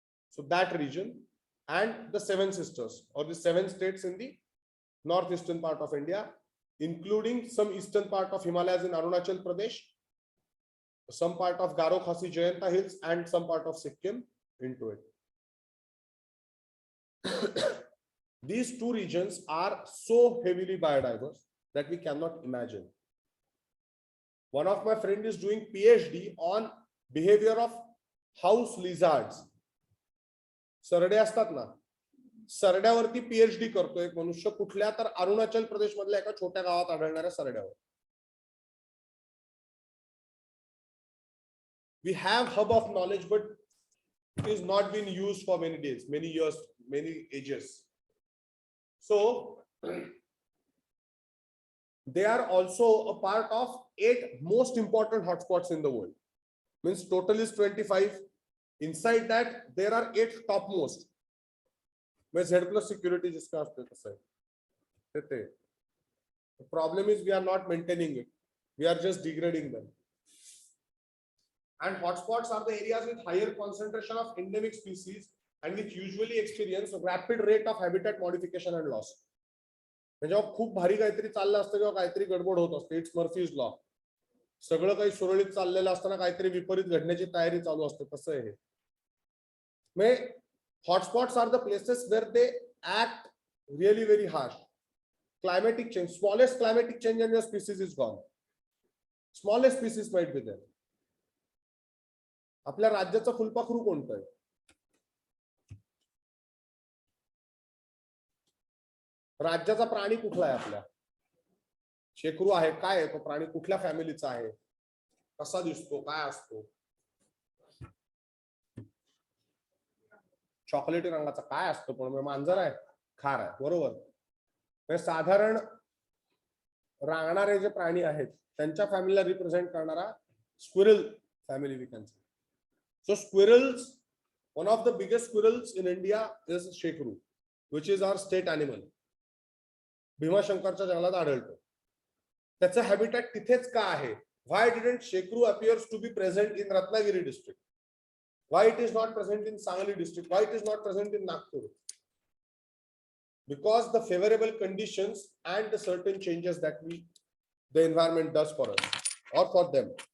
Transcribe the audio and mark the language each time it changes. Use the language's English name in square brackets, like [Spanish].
[English] So that region and the 7 sisters or the 7 states in the northeastern part of India, including some eastern part of Himalayas in Arunachal Pradesh, some part of Garo Khasi Jayanta Hills and some part of Sikkim into it. These 2 regions are so heavily biodiverse that we cannot imagine. One of my friend is doing PhD on behavior of house lizards. [Marathi] सरडे असतात ना, सरड्यावरती PhD करतोय एक मनुष्य, कुठल्या तर अरुणाचल प्रदेश मधल्या एका छोट्या गावात आढळणाऱ्या सरड्यावर. [English] We have hub of knowledge, but it is not been used for many days, many years, many ages. So they are also a part of 8 most important hotspots in the world. Means total is 25. Inside that there are 8 topmost. Where Z plus security जिसका आपको कैसा है? The problem is we are not maintaining it. We are just degrading them. And hotspots are the areas with higher concentration of endemic species and which usually experience rapid rate of habitat modification and loss. [Marathi] म्हणजे खूप भारी काहीतरी चाललं असतं किंवा काहीतरी गडबड होत असते, [English] It's Murphy's law. [Marathi] सगळं काही सुरळीत चाललेलं असताना काहीतरी विपरीत घडण्याची तयारी चालू असते, तसं आहे. [English] म्हणजे hotspots are the places where they act really very harsh. Climatic change, smallest climatic change and your species is gone. Smallest species might be there. [Marathi] आपल्या राज्याचं फुलपाखरू कोणतं आहे? राज्याचा प्राणी कुठला आहे आपल्या? शेकरू आहे. काय आहे तो प्राणी? कुठल्या फॅमिलीचा आहे? कसा दिसतो? काय असतो? चॉकलेटी रंगाचा काय असतो? पण मांजर आहे, खार आहे, बरोबर. साधारण रांगणारे जे प्राणी आहेत त्यांच्या फॅमिलीला रिप्रेझेंट करणारा squirrel family [English] We can say. So squirrels, one of the biggest squirrels in India is shekru, which is our state animal. [Marathi] भीमाशंकरच्या जंगलात आढळतो. त्याचं हॅबिटॅट तिथेच का आहे? [English] Why didn't shekru appears to be present in Ratnagiri district? Why it is not present in Sangli district? Why it is not present in Nagpur? Because the favorable conditions and the certain changes that the environment does for us or for them.